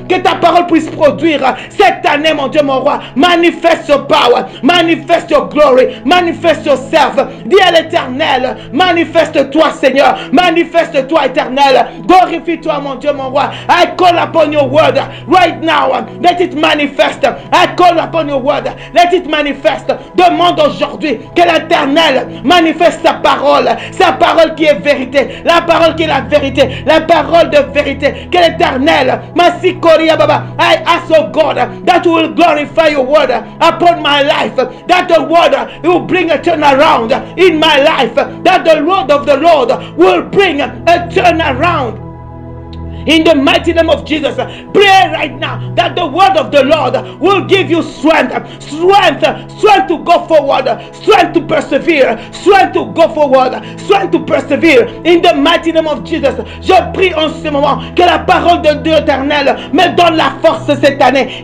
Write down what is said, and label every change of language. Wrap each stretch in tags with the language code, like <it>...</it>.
<fr>Que ta parole puisse produire cette année, mon Dieu, mon roi.</fr> <en>Manifeste your power, manifeste your glory, manifeste yourself.</en> <fr>Dis à l'Éternel, manifeste-toi, Seigneur, manifeste-toi, Éternel. Glorifie-toi, mon Dieu, mon roi.</fr> <en>I call upon your word right now. Let it manifest. I call upon your word. Let it manifest.</en> <fr>Demande aujourd'hui que l'Éternel manifeste sa parole qui est vérité, la parole qui est la vérité, la parole de vérité. Que l'Éternel,</fr> <en>I ask, oh God, that you will glorify your word upon my life, that the word will bring a turnaround in my life, that the word of the Lord will bring a turnaround. In the mighty name of Jesus, pray right now that the word of the Lord will give you strength to go forward, strength to persevere, strength to go forward, strength to persevere. In the mighty name of Jesus,</en> <fr>je prie en ce moment que la parole de Dieu éternel me donne la force cette année.</fr>